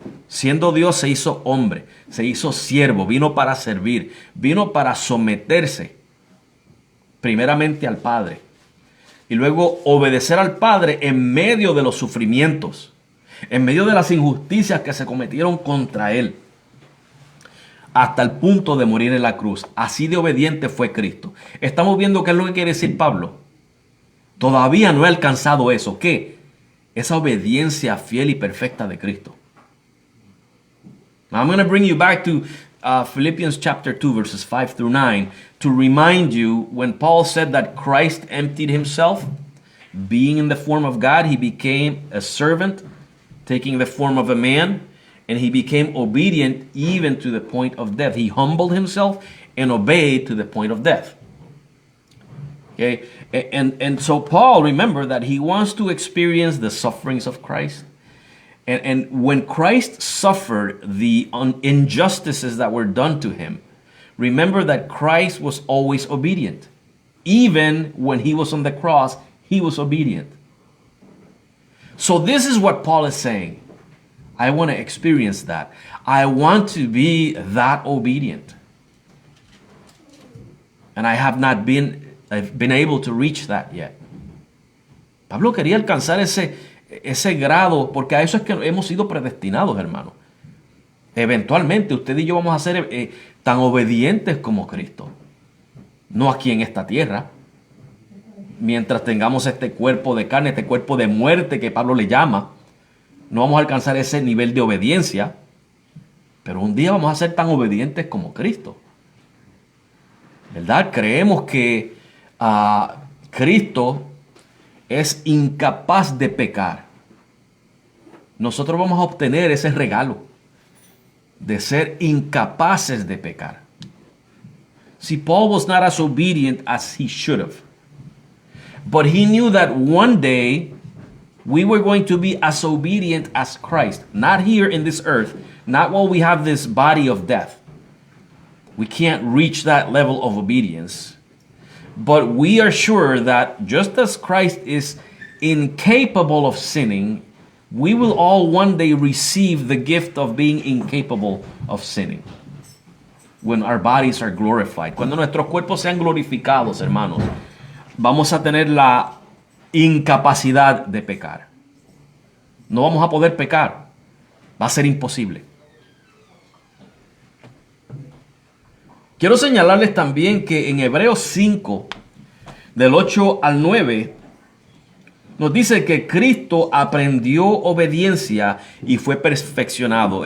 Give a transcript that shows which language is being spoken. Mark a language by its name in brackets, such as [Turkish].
[Spanish] Siendo Dios se hizo hombre, se hizo siervo, vino para servir, vino para someterse primeramente al Padre y luego obedecer al Padre en medio de los sufrimientos, en medio de las injusticias que se cometieron contra él, hasta el punto de morir en la cruz. Así de obediente fue Cristo. Estamos viendo qué es lo que quiere decir Pablo. Todavía no he alcanzado eso. ¿Qué? Esa obediencia fiel y perfecta de Cristo. [English] Now I'm going to bring you back to Philippians chapter 2 verses 5 through 9 to remind you when Paul said that Christ emptied himself, being in the form of God, he became a servant, taking the form of a man, and he became obedient even to the point of death. He humbled himself and obeyed to the point of death. Okay, and so Paul, remember that he wants to experience the sufferings of Christ. And when Christ suffered the injustices that were done to him, remember that Christ was always obedient. Even when he was on the cross, he was obedient. So this is what Paul is saying. I want to experience that. I want to be that obedient. And I have not been able to reach that yet. [Spanish] Pablo quería alcanzar ese grado, porque a eso es que hemos sido predestinados, hermano. Eventualmente usted y yo vamos a ser tan obedientes como Cristo. No aquí en esta tierra. Mientras tengamos este cuerpo de carne, este cuerpo de muerte que Pablo le llama, no vamos a alcanzar ese nivel de obediencia. Pero un día vamos a ser tan obedientes como Cristo. ¿Verdad? Creemos que Cristo es incapaz de pecar. Nosotros vamos a obtener ese regalo de ser incapaces de pecar. [English] See, Paul was not as obedient as he should have. But he knew that one day we were going to be as obedient as Christ. Not here in this earth, not while we have this body of death. We can't reach that level of obedience. But we are sure that just as Christ is incapable of sinning, we will all one day receive the gift of being incapable of sinning. When our bodies are glorified. [Spanish] Cuando nuestros cuerpos sean glorificados, hermanos, vamos a tener la incapacidad de pecar. No vamos a poder pecar. Va a ser imposible. Quiero señalarles también que en Hebreos 5, del 8 al 9, nos dice que Cristo aprendió obediencia y fue perfeccionado.